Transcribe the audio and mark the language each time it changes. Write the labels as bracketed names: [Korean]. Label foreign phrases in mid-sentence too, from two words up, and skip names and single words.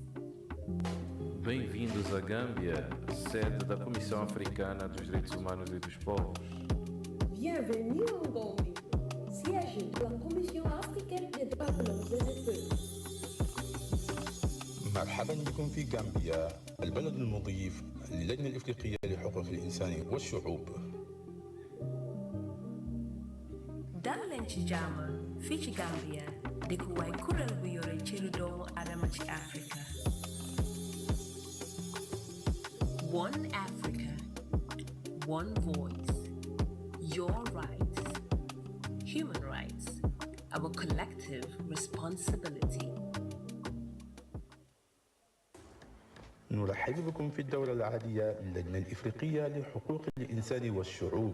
[Portuguese] Bem-vindos à Gâmbia, sede da Comissão Africana dos Direitos Humanos e dos Povos. [French] Bienvenue en Gambie, siège de la Commission africaine des droits de l'homme et des peuples. [Arabic] مرحبا بكم في غامبيا، البلد المضيف للجنة الإفريقية لحقوق الإنسان والشعوب. [Wolof] Dallen ci jàmm fii ci Gambia dëkkuwaay kuréel bu yore cëru doomu aadama ci Afrika. [English] One Africa, one voice. Your rights, human rights, our collective responsibility. [Arabic] نرحب بكم في الدورة العادية للجنة الإفريقية لحقوق الإنسان والشعوب.